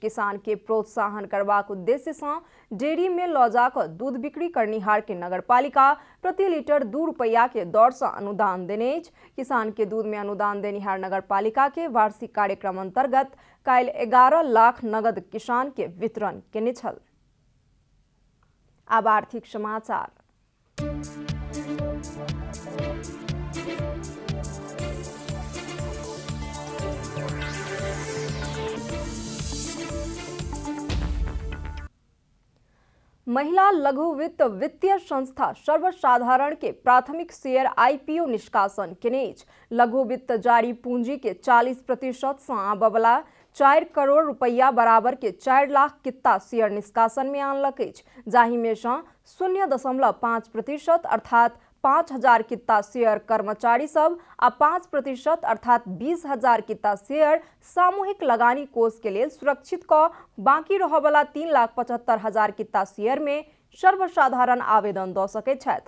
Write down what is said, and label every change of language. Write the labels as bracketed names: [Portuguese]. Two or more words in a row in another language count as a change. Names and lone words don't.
[Maithili] किसान के प्रोत्साहन करबाक उद्देश्य से डेयरी में ल जाकर दूध बिक्री करनिहार के नगरपालिका प्रति लीटर 2 रुपया के दर से अनुदान देने अछि। किसान के दूध में अनुदान देनिहार नगरपालिका के वार्षिक कार्यक्रम अंतर्गत काल्हि 11 लाख नगद किसान के वितरण केने छल। अब आर्थिक समाचार। महिला लघु वित्त वित्तीय संस्था सर्वसाधारण के प्राथमिक शेयर आईपीओ निष्कासन केने अछि। लघु वित्त जारी पूंजी के 40% से आबय वाला 4 करोड़ रुपया बराबर के 4 लाख कित्ता शेयर निष्कासन में आनलक अछि, जाहि में से 0.5% अर्थात 5,000 कित्ता शेयर कर्मचारी सब आ 5% अर्थात 20,000 कित्ता शेयर सामूहिक लगानी कोष के लिए सुरक्षित क बाकी रह वाला 3,75,000 कित्ता शेयर में सर्वसाधारण आवेदन द सके छथि।